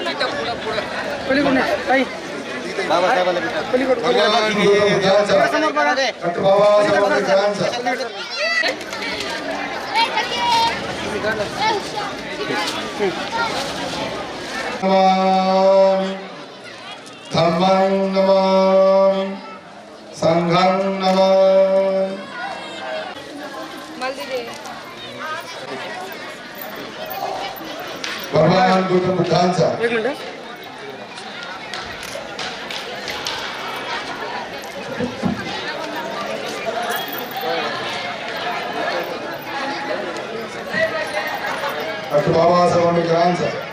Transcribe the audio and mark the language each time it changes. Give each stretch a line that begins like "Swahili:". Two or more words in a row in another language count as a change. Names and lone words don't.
Marathi: बाबासाहेबाला
Pali: डॉक्टर बाबासाहेब आंबेडकरांचा धम्मं नमामि संघं नमामि.
Marathi: भगवान गौतम बुद्धांचा डॉक्टर बाबासाहेब आंबेडकरांचा